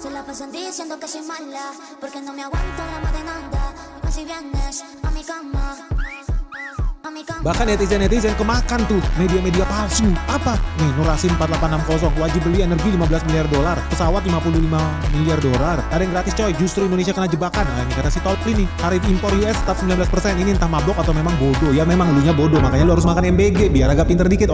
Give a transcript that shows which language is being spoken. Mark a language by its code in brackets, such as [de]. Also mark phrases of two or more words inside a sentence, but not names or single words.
[es] pasan diciendo que soy mala, porque no me aguanto drama de nada. Dime si vienes a mi cama. [id] Bahkan netizen-netizen kemakan tuh media-media palsu. Apa? Nih Nurasin 4860 wajib beli energi 15 miliar dolar, pesawat 55 miliar dolar. Ada yang gratis coy, justru Indonesia kena jebakan. Nah ini kata si Tolpli nih, tarif impor US tetap 19%. Ini entah mabok atau memang bodoh. Ya memang lunya bodoh, makanya lu harus makan MBG biar agak pinter dikit.